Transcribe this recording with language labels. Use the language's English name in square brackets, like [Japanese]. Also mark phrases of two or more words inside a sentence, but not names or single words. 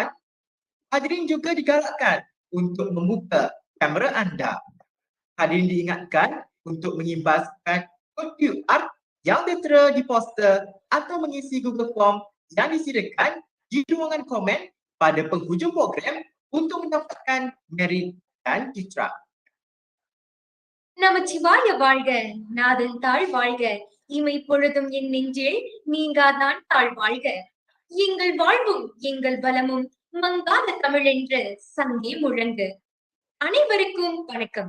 [Malay] Hadirin juga digalakkan untuk membuka kamera anda. Hadirin diingatkan untuk mengimbaskan kod QR yang tertera di poster atau mengisi Google Form yang disediakan di ruangan komen pada penghujung program untuk mendapatkan merit dan citra. [Tamil] நமச்சிவாய வாழ்க, நாதன் தாழ் வாழ்க, இமை பொழுதும் என் நெஞ்சில் நீங்காதான் தாழ் வாழ்க. எங்கள் வாழ்வும் எங்கள் பலமும் மங்காத தமிழ் என்று சங்கே முழங்கு. அனைவருக்கும் வணக்கம்.